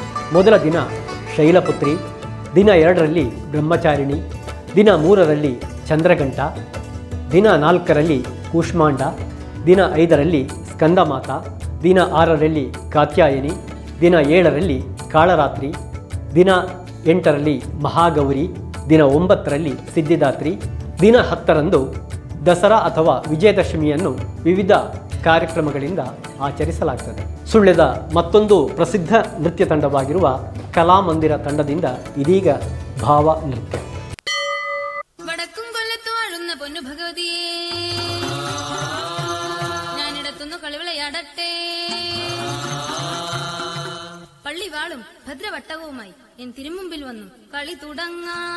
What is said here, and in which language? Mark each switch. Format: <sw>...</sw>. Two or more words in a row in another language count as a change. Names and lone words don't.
<kn>ಮೊದಲ ದಿನ ಶೈಲಪುತ್ರಿ, ದಿನ 2ರಲ್ಲಿ ಬ್ರಹ್ಮಚಾರಿಣಿ, ದಿನ 3ರಲ್ಲಿ ಚಂದ್ರಘಂಟ, ದಿನ 4ರಲ್ಲಿ ಕೂಷ್ಮಾಂಡ, ದಿನ 5ರಲ್ಲಿ ಸ್ಕಂದಮಾತ, ದಿನ 6ರಲ್ಲಿ ಕಾತ್ಯಾಯನಿ, ದಿನ 7ರಲ್ಲಿ ಕಾಳರಾತ್ರಿ, ದಿನ 8ರಲ್ಲಿ ಮಹಾಗೌರಿ, ದಿನ 9ರಲ್ಲಿ ಸಿದ್ಧಿದಾತ್ರಿ, ದಿನ 10ರಂದು ದಸರಾ ಅಥವಾ ವಿಜಯದಶಮಿಯನ್ನು ವಿವಿಧ ಕಾರ್ಯಕ್ರಮಗಳಿಂದ ಆಚರಿಸಲಾಗುತ್ತದೆ. ಸುಳ್ಯದ ಮತ್ತೊಂದು ಪ್ರಸಿದ್ಧ ನೃತ್ಯ ತಂಡವಾಗಿರುವ ಕಲಾಮಂದಿರ ತಂಡದಿಂದ ಇದೀಗ ಭಾವ ನೃತ್ಯ.</kn> <ml>വടക്കും കൊല്ലത്തും വാഴുന്ന പൊന്നു ഭഗവതിയെ ഞാനിടത്തുന്നു കളിവിളയാടട്ടെ. പള്ളിവാളും ഭദ്രവട്ടകവുമായി എൻ തിരുമുമ്പിൽ വന്നു കളി തുടങ്ങാം.</ml>